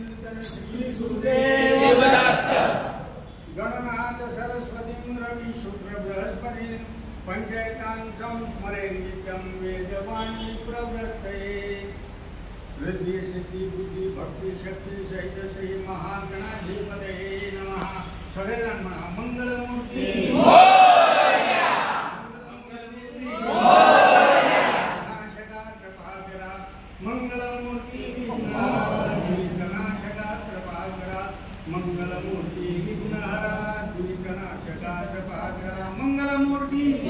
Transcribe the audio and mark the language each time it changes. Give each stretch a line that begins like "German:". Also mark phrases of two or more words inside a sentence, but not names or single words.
Sanskrit: गणनाथ सरस्वतीं रवि शुक्र बृहस्पति पंचायतांचं स्मरे नित्यं वेदवाणी प्रवृत्तये वृद्धि सिद्धि बुद्धि भक्ति शक्ति सहित श्री महागणाधिपतये नमः।
Marathi: सगळेजण म्हणा मंगलमूर्ती नाशका कृपाकरा मंगलमूर्ती विघ्ननाशका कृपाकरा मंगलमूर्ती विघ्नहरा विघ्ननाशका कृपाकरा मंगलमूर्ती